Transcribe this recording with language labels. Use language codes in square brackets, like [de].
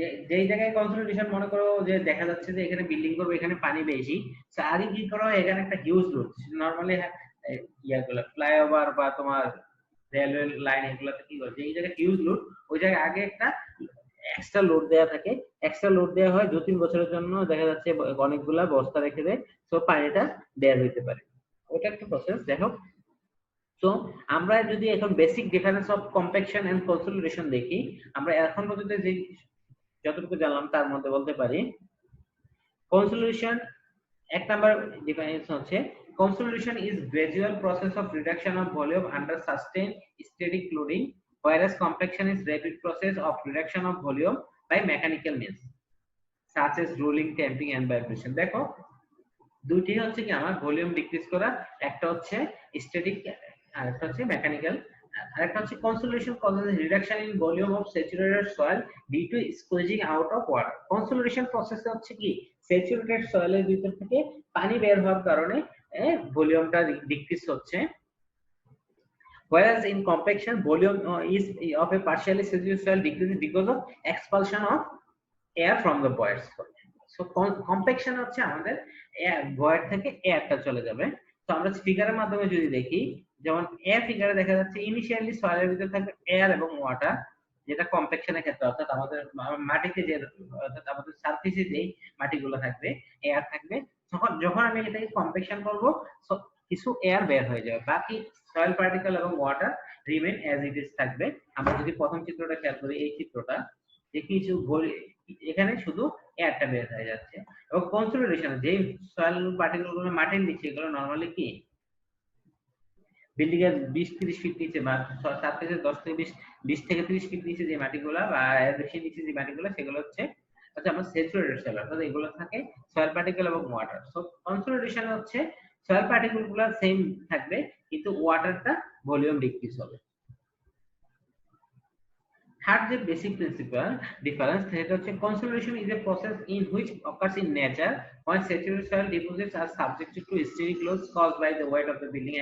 [bn] যেই জায়গায় কনসোলিডেশন মনে করো যে দেখা যাচ্ছে যে এখানে বিল্ডিং করবে, এখানে পানি বেশি, তো আগে কি করা হয়, এখানে একটা হিউজ লোড নরমালি ইয়াগুলো ফ্লাইওভার বা তোমার রেলওয়ে লাইন, এগুলাতে কি করে, এই জায়গায় হিউজ লোড, ওই জায়গায় আগে একটা এক্সট্রা লোড দেয়া থাকে, এক্সট্রা লোড দেওয়া হয় 2-3 বছরের জন্য, দেখা যাচ্ছে অনেকগুলা বস্তা রেখে দেয়, তো পানিটা বের হইতে পারে। ওটা একটা প্রসেস। দেখো, তো আমরা যদি এখন basic difference of compaction and consolidation দেখি, আমরা এখন পর্যন্ত যে যতটুকু জানলাম তার মধ্যে বলতে পারি, কনসোলিডেশন এক নাম্বার ডিফারেন্স হচ্ছে [en] consolidation is gradual process of reduction of volume under sustained static loading, whereas compaction is rapid process of reduction of volume by mechanical means such as rolling, tamping and vibration. [bn] দেখো দুইটি হচ্ছে কি আমার volume decrease করা, একটা হচ্ছে static আর একটা হচ্ছে মেকানিক্যাল। আরেকটা হচ্ছে [en] Consolidation causes reduction in volume of saturated soil due to squeezing out of water. [bn] Consolidation process হচ্ছে কি স্যাচুরেটেড সয়েলের ভিতর থেকে পানি বের হওয়ার কারণে ভলিউমটা ডিক্রিজ হচ্ছে, [en] whereas in compaction volume is of a partially saturated soil decreases because of expulsion of air from the voids. [bn] So compaction হচ্ছে আমাদের ভয়েড থেকে এয়ারটা চলে যাবে। তো আমরা ফিগারের মাধ্যমে যদি দেখি, যেমন এয়ার ফিগারে দেখা যাচ্ছে ইনিশিয়ালি সয়েলের ভিতরে থাকবে এয়ার এবং ওয়াটার, যেটা কম্প্যাকশনের ক্ষেত্রে, অর্থাৎ আমাদের মাটিতে যে, অর্থাৎ আমাদের সারফেসে যেই মাটিগুলো থাকবে এয়ার থাকবে, যখন আমি এটাকে কম্প্যাকশন করব কিছু এয়ার বের হয়ে যাবে, বাকি সয়েল পার্টিকেল এবং water remain as it is থাকবে। আমরা যদি প্রথম চিত্রটা খেয়াল করি, এই চিত্রটা দেখি এখানে শুধু এয়ারটা বের হয়ে যাচ্ছে। এবং কনসোলিডেশন যে সয়েল পার্টিকেল গুলো মাটির নিচে, এগুলো নরমালি কি বিল্ডিং এর 20-30 ফিট নিচে বা 7 থেকে 10 থেকে 20 থেকে 30 ফিট নিচে যে মাটিগুলা বা এর বেশি নিচে যে মাটিগুলা, সেগুলো হচ্ছে আমার স্যাচুরেটেড সয়েল, অর্থাৎ এগুলো থাকে সয়েল পার্টিকেল এবং ওয়াটার। সো কনসোলিডেশন হচ্ছে সয়েল পার্টিকেল গুলো সেম থাকবে কিন্তু ওয়াটারটা ভলিউম ডিক্রিজ হবে। [en] Third, the basic principle difference that is consolidation is a process in which occurs in nature when saturated soil deposits are subjected to static loads caused by the weight of the building.